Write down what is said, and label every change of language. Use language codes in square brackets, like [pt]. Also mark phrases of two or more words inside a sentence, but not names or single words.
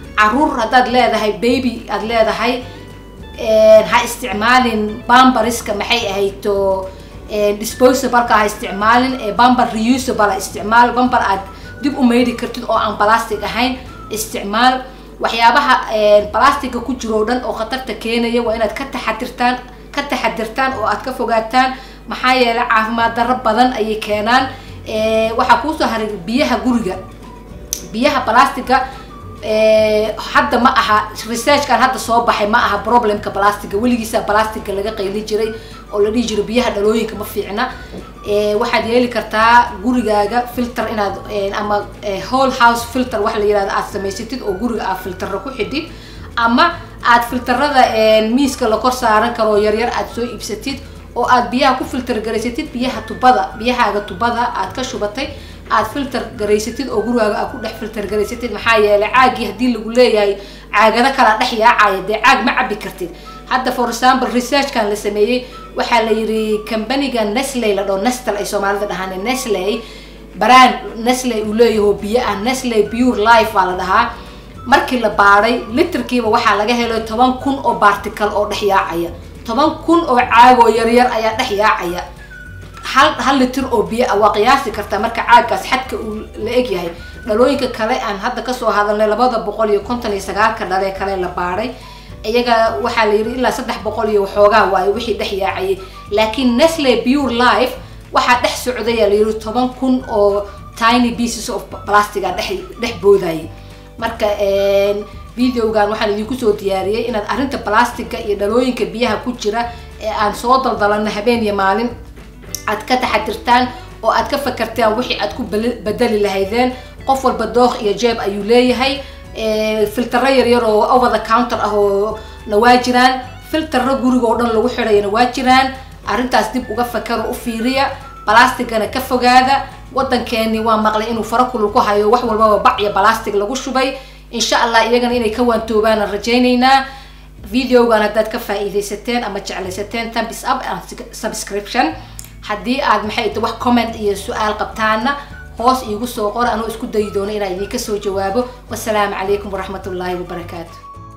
[so] carruur haddaad leedahay baby aad leedahay ha isticmaalin bambariska maxay ahayto disposable ka ha isticmaalin bambar reusable isticmaal bambar aad dib u meydhi kartid oo aan plastic ahayn isticmaal waxyaabaha plastic ku jiro dhan oo khatarta keenaya waa inaad ka taxadirtaan oo aad ka fogaataan maxaa yeelay caafimaad darro badan ayay keenaan waxa ku soo haray biyaha plastic hadda ma aha research kan hadda soo baxay ma aha problemka plastic weligiisa plastic laga qayli jiray oo la dhigi jiray biyaha dhalooyinka ma fiicna waxaad yeeli kartaa gurigaaga filter inaad ama [en] whole house filter [so] wax la yiraahdo aad samaysatid oo guriga aad filter ku xidid ama aad filterada miiska la kor saaran karo yar aad soo iibsatid oo aad biyaha ku filter gareysatid biyahaaga tubada aad ka shubatay aad filter gareysatid oo gurigaaga aad ku dhex filter gareysatid maxaa yeelay caagi hadii lagu leeyahay caagada kala dhex yaacaya dee caag ma cabbi kartid hadda [en] for example [so] research kan la sameeyay waxaa la yiri company-ga Nestle la dhaho Nestle ay Soomaalida dhahaan Nestle brand Nestle uu leeyahay biyo ah Nestle Pure Life waa la dhahaa markii la baaray litirkiiba waxaa laga helay 10,000 oo particle oo dhex yaacaya 10,000 oo caag oo yar ayaa dhex yaacaya hal litir oo biyo ah waa qiyaasi kartaa marka caagaas xadka uu la eg yahay dhalooyinka kale aan hadda ka soo hadalnay 259 ka dhalee kale la baaray iyaga waxaa la yiri ilaa 300 iyo waxoogaa waayo wixii dhex yaacay laakiin Nestle Pure Life waxaa dhex socday la yiri 10,000 oo [en] tiny pieces of plastic [so] dhex booday marka videogan waxaan idinku soo diyaariyay inaad arinta plastic iyo dhalooyinka biyaha ku jira ee aan soo daldalana habeen iyo maalin aad ka taxadirtaan oo aad ka fakartaan wixii aad ku bedeli lahaydeen qof walba dooq iyo jeeb ayuu leeyahay filter yar oo [en] over the [so] counter ah oo nawaajiran filter guriga oo dhan lagu xirayna waa jiraan arintaas dib uga fakaro u fiiriya plasticana ka fogaada wadankeeni waa maqlay inuu farakulul ku hayo wax walba bac iyo plastic lagu shubay [ar] إن شاء الله [so] iyagana inay ka waantoobaan rajaynayna videogan hadaad ka faa'iideysateen ama jeclaysateen [en] thumbs up and subscription [so] haddii aad maxay tahay wax comment iyo su'aal qabtaana hoos iigu soo qor anoo isku dayi doono inaan idinka soo jawaabo [ar] والسلام عليكم ورحمة الله وبركاته